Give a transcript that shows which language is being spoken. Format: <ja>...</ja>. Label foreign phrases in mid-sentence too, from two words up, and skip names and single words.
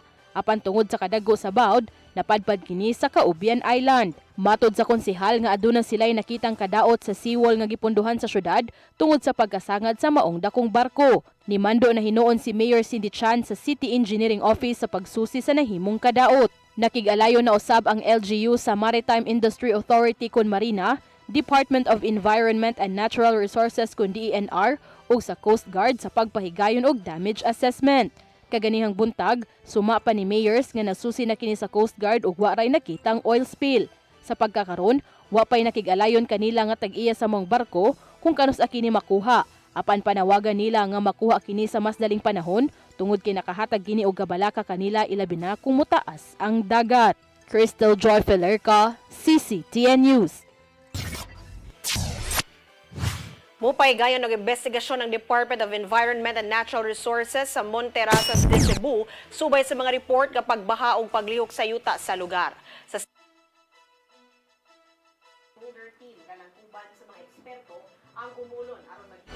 <ceb>Apan tungod sa kadagko sa bawd, napadpad kini sa Caubian Island. Matod sa konsehal nga aduna sila'y nakitang kadaot sa seawall nga gipunduhan sa syudad tungod sa pagkasangad sa maong dakong barko. Nimando na hinuon si Mayor Cindy Chan sa City Engineering Office sa pagsusi sa nahimong kadaot. Nakig-alayo na usab ang LGU sa Maritime Industry Authority kun Marina, Department of Environment and Natural Resources kun DENR ug sa Coast Guard sa pagpahigayon og</ceb> <en>damage assessment.</en> <ceb>Kaganihang buntag, suma pa ni Mayers nga nasusi na kini sa Coast Guard ug wa ray nakitang</ceb> <en>oil spill.</en> <ceb>Sa pagkakaron, wa pay nakig-alayon kanila nga tag-iya sa mong barko kung kanus kini makuha. Apan panawagan nila nga makuha kini sa mas daling panahon tungod kay nakahatag kini og kabalaka kanila ilabi na kung mutaas ang dagat. Crystal Joy Filerca, CCTN News. Mupay gayon ng investigasyon ng Department of Environment and Natural Resources sa Monterasas de Cebu subay sa mga report kapag baha o paglihok sa yuta sa lugar. Sa team kanang uban sa mga eksperto ang kumulon aron</ceb>